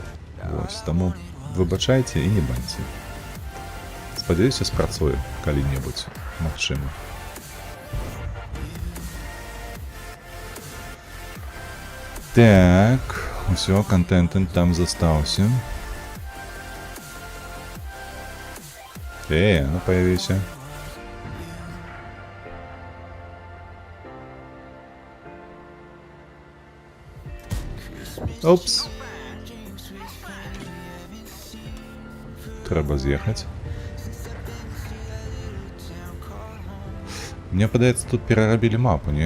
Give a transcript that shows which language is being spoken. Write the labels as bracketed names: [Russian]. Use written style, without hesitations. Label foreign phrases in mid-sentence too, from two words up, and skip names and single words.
[Belarusian] Вось, таму выбачайце і не баньце. Спадзяюся, спрацуе калі-небудзь. Магчыма. Так, усё, контент там застаўся. [Ukrainian] Ну появися. Опс. Треба з'їхати. [Belarusian] Мне падаецца, тут перарабілі мапу, не?